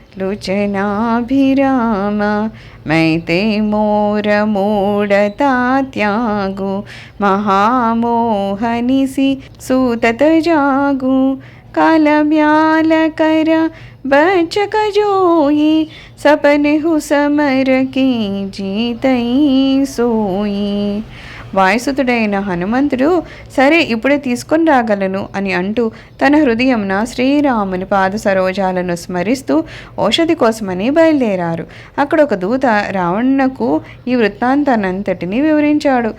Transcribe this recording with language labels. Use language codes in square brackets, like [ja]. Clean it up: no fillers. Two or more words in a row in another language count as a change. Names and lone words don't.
[awa] लोचनाभिराम मैते मोर मूढ़ता त्यागु महामोहनिसि सूतत जागु काल ब्याल कर बचक जोई सपने हु समर की जीतई सोई. [te] వాయుసుతుడైన హనుమంతుడు సరే ఇప్పుడే తీసుకొని రాగలను అని అంటూ తన హృదయంన శ్రీరాముని పాద సరోజాలను స్మరిస్తూ ఔషధి కోసమని బయలుదేరారు. అక్కడ ఒక దూత రావణునకు ఈ వృత్తాంతానంతటిని వివరించాడు.